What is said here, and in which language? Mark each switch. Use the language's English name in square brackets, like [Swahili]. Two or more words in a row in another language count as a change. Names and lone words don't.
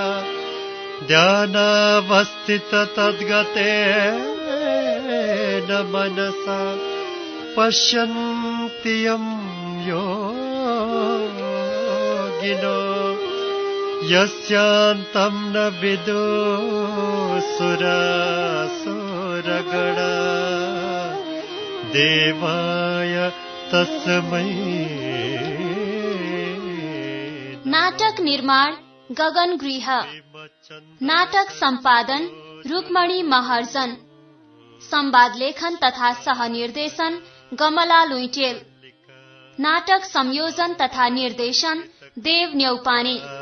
[Sanskrit] ध्यानावस्थित तद्गतेन मनसा पश्यन्ति यं योगिनो यस्यान्तं न विदुसुरासुरगणा देवाय तस्मै। [Nepali] नाटक निर्माण गगन गृह। नाटक संपादन रुक्मणी महर्जन। संवाद लेखन तथा सहनिर्देशन गमला लुइटेल। नाटक संयोजन तथा निर्देशन देव न्यौपाने।